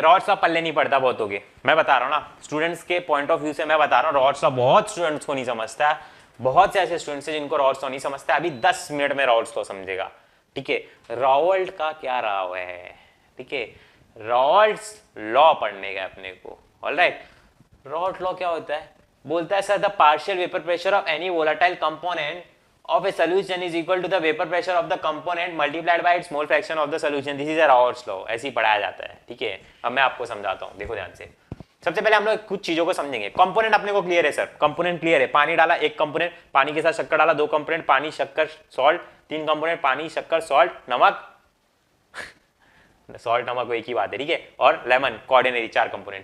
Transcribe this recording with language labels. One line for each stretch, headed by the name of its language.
Hindi: Rods law पल्ले नहीं पड़ता बहुत हो गए, मैं बता रहा हूँ ना, स्टूडेंट्स के पॉइंट ऑफ व्यू से मैं बता रहा हूँ, रॉड्स लॉ बहुत स्टूडेंट्स को नहीं समझता है, बहुत से ऐसे स्टूडेंट्स हैं जिनको रॉड्स लॉ नहीं समझता। अभी 10 मिनट में रॉड्स लॉ समझेगा। ठीक है, रॉल्ट का क्या रहा है, ठीक है, रॉल्ट्स लॉ पढ़ने का अपने को।
English: alright,
Hindi: रॉल्ट लॉ क्या होता है, बोलता है sir
English: The partial vapour pressure of any volatile component of a solution is equal to the vapor pressure of the component multiplied by its mole fraction of the solution. This is a Raoult's law,
Hindi: ऐसे ही पढ़ाया जाता है। ठीक है, अब मैं आपको समझाता हूँ, देखो ध्यान से। सबसे पहले हम लोग कुछ चीजों को समझेंगे। कंपोनेंट अपने को क्लियर है सर, कंपोनेंट क्लियर है, पानी डाला एक कंपोनेंट, पानी के साथ शक्कर डाला दो कंपोनेंट, पानी शक्कर सॉल्ट तीन कंपोनेंट, पानी शक्कर सॉल्ट नमक सॉल्ट नमक वो एक ही बात है। ठीक है, और लेमन कोऑर्डिनरी, चार कंपोनेंट।